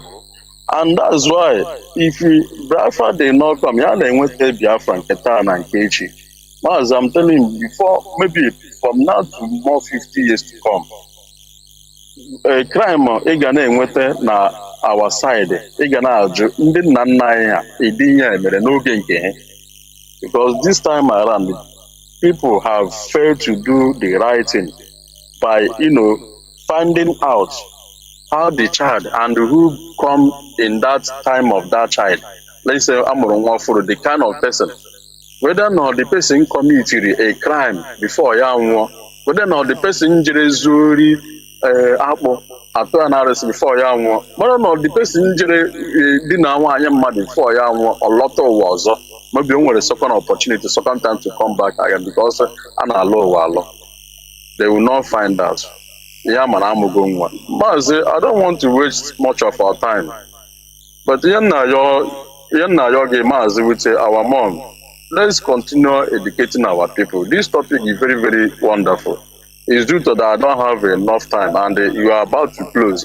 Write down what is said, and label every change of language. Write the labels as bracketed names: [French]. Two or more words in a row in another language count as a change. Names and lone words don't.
[English] And that's why if Biafra did not come, [Igbo] ya na-enweta Biafra nke taa na nke echi. Mazi, [English] I'm telling you, before, maybe from now to more 50 years to come, a crime [Igbo] ị ga na-enweta na [English] our side, [Igbo] ị ga na-ajụ ndị nna nna anyị ha ịdị ihe mere n'oge nke ha. [English] Because this time around, people have failed to do the right thing by, finding out how the child and who come in that time of that child. Let's say [Igbo] amụrụ nwa ọfụrụ, [English] the kind of person, whether or not the person committed a crime before [Igbo] ya nwụọ, [English] whether or not the person [Igbo] jere zuri akpụ atụ ya na-arịsị [English] before [Igbo] ya nwụọ, [English] whether or not the person [Igbo] jere di na nwaanyị mmadụ [English] before [Igbo] ya nwụọ ọ lọta ụwa ọzọ. [English] Maybe [Igbo] o nwere [English] second opportunity, second time to come back again because [Igbo] a na-alụ ụwa alụ. [English] They will not find out. [Igbo] Ya mara amụgo nwa. Mazi, [English] I don't want to waste much of our time. But Yogi Mazi would say, our mom, let's continue educating our people. This topic is very, very wonderful. It's due to that I don't have enough time and you are about to close.